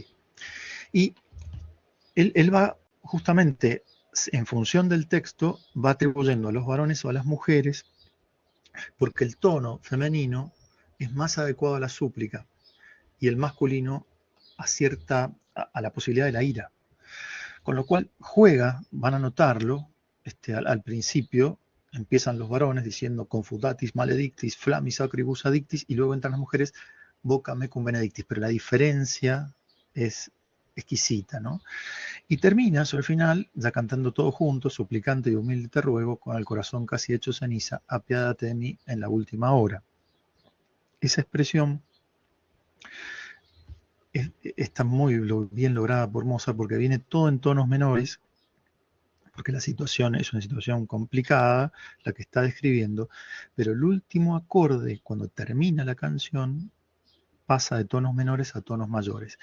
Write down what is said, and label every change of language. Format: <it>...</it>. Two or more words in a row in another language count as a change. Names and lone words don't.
<es>Y él va justamente, en función del texto, va atribuyendo a los varones o a las mujeres, porque el tono femenino es más adecuado a la súplica y el masculino acierta a la posibilidad de la ira. Con lo cual juega, van a notarlo, al principio empiezan los varones diciendo</es> <la>confutatis maledictis, flammis acribus addictis,</la> <es>y luego entran las mujeres,</es> <la>voca mecum benedictis,</la> <es>pero la diferencia es exquisita, ¿no? Y termina sobre el final, ya cantando todo juntos, suplicante y humilde te ruego, con el corazón casi hecho ceniza, apiádate de mí en la última hora. Esa expresión está muy bien lograda por Mozart porque viene todo en tonos menores, porque la situación es una situación complicada, la que está describiendo, pero el último acorde, cuando termina la canción, pasa de tonos menores a tonos mayores.</es>